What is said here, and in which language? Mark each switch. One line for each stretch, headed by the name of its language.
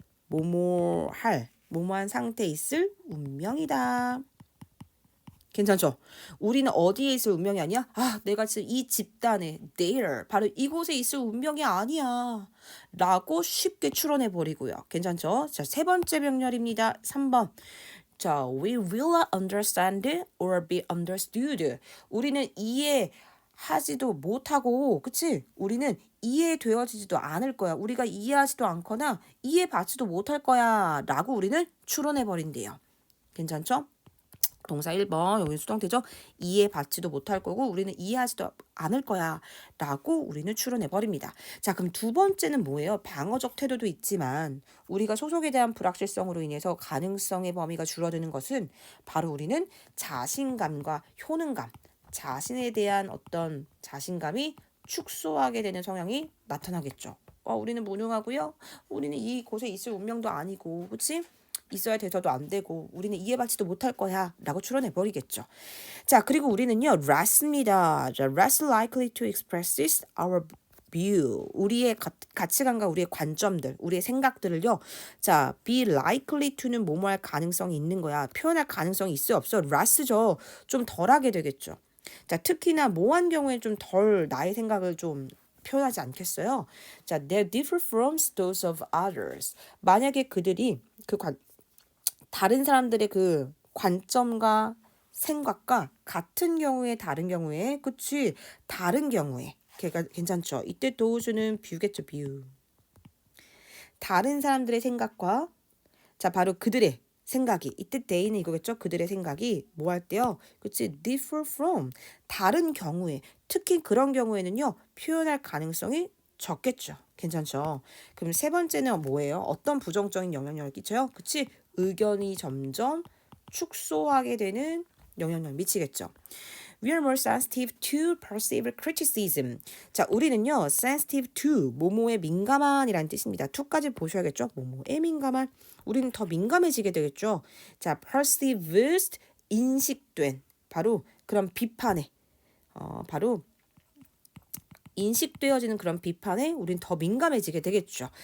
Korean: 뭐뭐한 상태에 있을 운명이다. 괜찮죠? 우리는 어디에 있을 운명이 아니야? 아, 내가 지금 이 집단에 there 바로 이곳에 있을 운명이 아니야. 라고 쉽게 추론해 버리고요. 괜찮죠? 자, 세 번째 병렬입니다. 3번.
English: 자, we will not understand or be understood.
Korean: 우리는 이해하지도 못하고, 그치? 우리는 이해되어지지도 않을 거야. 우리가 이해하지도 않거나 이해받지도 못할 거야. 라고 우리는 추론해 버린대요. 괜찮죠? 동사 1번 여기 수동태죠. 이해받지도 못할 거고 우리는 이해하지도 않을 거야 라고 우리는 추론해버립니다. 자, 그럼 두 번째는 뭐예요? 방어적 태도도 있지만 우리가 소속에 대한 불확실성으로 인해서 가능성의 범위가 줄어드는 것은 바로 우리는 자신감과 효능감, 자신에 대한 어떤 자신감이 축소하게 되는 성향이 나타나겠죠. 우리는 무능하고요. 우리는 이곳에 있을 운명도 아니고, 그치? 있어야 돼서도 안 되고 우리는 이해받지도 못할 거야 라고 추론해버리겠죠. 자, 그리고 우리는요 less입니다.
English: 자, less likely to express our view.
Korean: 우리의 가치관과 우리의 관점들, 우리의 생각들을요. 자,
English: be likely to
Korean: 는 뭐뭐할 가능성이 있는 거야. 표현할 가능성이 있어요 없어? less죠. 좀 덜하게 되겠죠. 자, 특히나 뭐한 경우에 좀 덜 나의 생각을 좀 표현하지 않겠어요?
English: 자, they differ from those of others.
Korean: 만약에 그들이 다른 사람들의 그 관점과 생각과 같은 경우에 다른 경우에 그치 다른 경우에 걔가 괜찮죠. 이때 도우주는 뷰겠죠. 뷰. 다른 사람들의 생각과 자 바로 그들의 생각이 이때 they는 이거겠죠. 그들의 생각이 뭐 할 때요. 그치
English: differ from
Korean: 다른 경우에 특히 그런 경우에는요 표현할 가능성이 적겠죠. 괜찮죠. 그럼 세 번째는 뭐예요? 어떤 부정적인 영향력을 끼쳐요? 그치 의견이 점점 축소하게 되는 영향력을 미치겠죠.
English: We are more sensitive to perceived criticism.
Korean: 자, 우리는요,
English: sensitive to,
Korean: 뭐뭐에 민감한이라는 뜻입니다. to까지 보셔야겠죠? 뭐뭐에 민감한. 우리는 더 민감해지게 되겠죠. 자, perceived, 인식된. 바로 그런 비판에, 바로 인식되어지는 그런 비판에 우린 더 민감해지게 되겠죠.